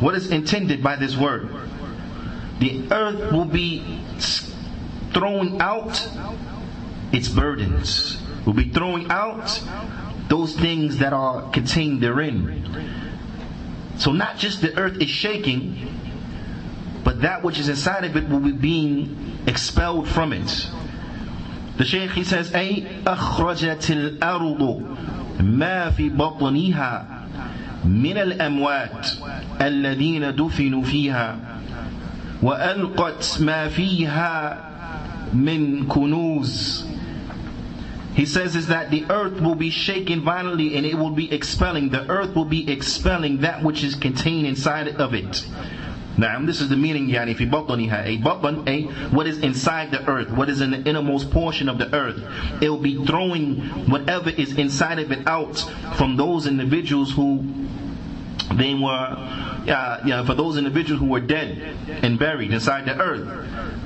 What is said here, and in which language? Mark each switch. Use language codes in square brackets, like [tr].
[en] What is intended by this word? The earth will be throwing out its burdens. Will be throwing out those things that are contained therein. So not just the earth is shaking, but that which is inside of it will be being expelled from it. [ar] The Shaykh, [en] he says, [ar] أي أخرجت الأرض ما في بطنها من الأموات الذين دفنوا فيها وألقت ما فيها من كنوز. [en] He says is that the earth will be shaken violently and it will be expelling. The earth will be expelling that which is contained inside of it. Now, this is the meaning, Juyaanee, fi batniha. A batn, what is inside the earth, what is in the innermost portion of the earth. It will be throwing whatever is inside of it out from those individuals who they were, for those individuals who were dead and buried inside the earth.